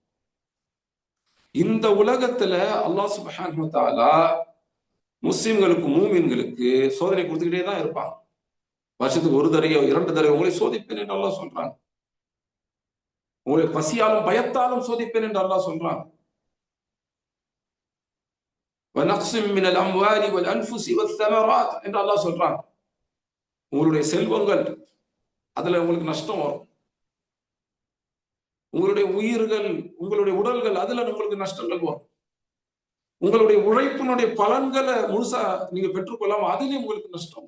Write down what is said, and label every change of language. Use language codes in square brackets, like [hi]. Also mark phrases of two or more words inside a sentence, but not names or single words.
[ta] இந்த உலகத்துல அல்லாஹ் [ar] سبحانه وتعالى [ta] முஸ்லிம்களுக்கு, மூமின்களுக்கு சோதனை கொடுத்துக்கிட்டே தான் இருப்பாங்க. வருஷத்துக்கு 1 தடவையோ 2 தடவை உங்களை சோதிப்பேன் என்று அல்லாஹ் சொல்றாங்க. உங்களை பசியாலும் பயத்தாலும் சோதிப்பேன் என்று அல்லாஹ் சொல்றாங்க. [ar] وَنَقْصٍ مِنَ الْأَمْوَالِ وَالْأَنْفُسِ وَالثَّمَرَاتِ [ta] என்று அல்லாஹ் சொல்றாங்க. உங்களுடைய செல்வங்கள், அதுல உங்களுக்கு நஷ்டம் வரும். உங்களுடைய உயிர்கள், உங்களுடைய உடல்கள், அதுல உங்களுக்கு நஷ்டங்கள் வரும். உங்களுடைய உழைப்பினுடைய பலன்களை முழுசா நீங்க பெற்றுக்கொள்ளாம அதுலயும் உங்களுக்கு நஷ்டம்.